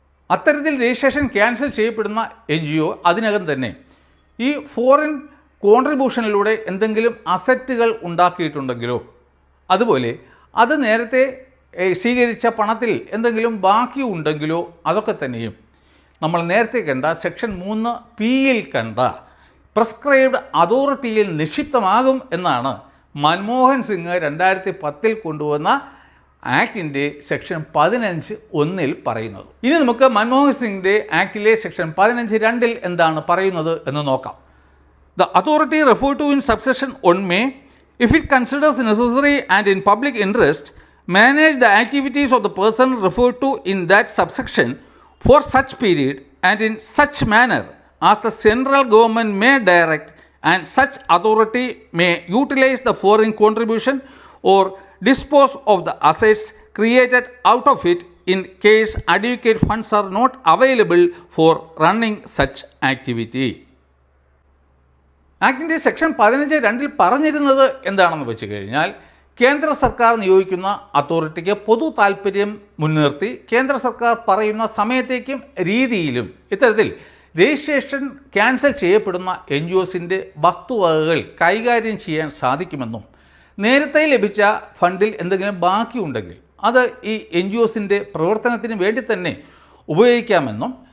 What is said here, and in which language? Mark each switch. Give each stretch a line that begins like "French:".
Malayalam: അത്തരത്തിൽ registration cancel ചെയ്യപ്പെടുന്ന NGO അതിനകം തന്നെ ഈ ഫോറിൻ കോൺട്രിബ്യൂഷനിലൂടെ എന്തെങ്കിലും അസറ്റുകൾ ഉണ്ടാക്കിയിട്ടുണ്ടെങ്കിലോ, അതുപോലെ അത് നേരത്തെ സ്വീകരിച്ച പണത്തിൽ എന്തെങ്കിലും ബാക്കി ഉണ്ടെങ്കിലോ അതൊക്കെ തന്നെയും നമ്മൾ നേരത്തെ കണ്ട സെക്ഷൻ 3(p)യിൽ കണ്ട പ്രിസ്ക്രൈബ്ഡ് അതോറിറ്റിയിൽ നിക്ഷിപ്തമാകും എന്നാണ് മൻമോഹൻ സിംഗ് 2010 കൊണ്ടുവന്ന ആക്ടിൻ്റെ സെക്ഷൻ 15(1) പറയുന്നത്. ഇനി നമുക്ക് മൻമോഹൻ സിംഗിൻ്റെ ആക്ടിലെ സെക്ഷൻ 15(2) എന്താണ് പറയുന്നത് എന്ന് നോക്കാം.
English: The authority referred to in subsection 1 may, if it considers necessary and in public interest, manage the activities of the person referred to in that subsection for such period and in such manner as the central government may direct, and such authority may utilize the foreign contribution or dispose of the assets created out of it in case adequate funds are not available for running such activity.
Malayalam: ആക്ടിൻ്റെ section 15(2) പറഞ്ഞിരുന്നത് എന്താണെന്ന് വെച്ച് കഴിഞ്ഞാൽ, കേന്ദ്ര സർക്കാർ നിയോഗിക്കുന്ന അതോറിറ്റിക്ക് പൊതു താൽപ്പര്യം മുൻനിർത്തി കേന്ദ്ര സർക്കാർ പറയുന്ന സമയത്തേക്കും രീതിയിലും ഇത്തരത്തിൽ രജിസ്ട്രേഷൻ ക്യാൻസൽ ചെയ്യപ്പെടുന്ന NGOസിൻ്റെ വസ്തുവകകൾ കൈകാര്യം ചെയ്യാൻ സാധിക്കുമെന്നും, നേരത്തെ ലഭിച്ച ഫണ്ടിൽ എന്തെങ്കിലും ബാക്കിയുണ്ടെങ്കിൽ അത് ഈ NGOസിൻ്റെ പ്രവർത്തനത്തിന് വേണ്ടി തന്നെ ഉപയോഗിക്കാമെന്നും,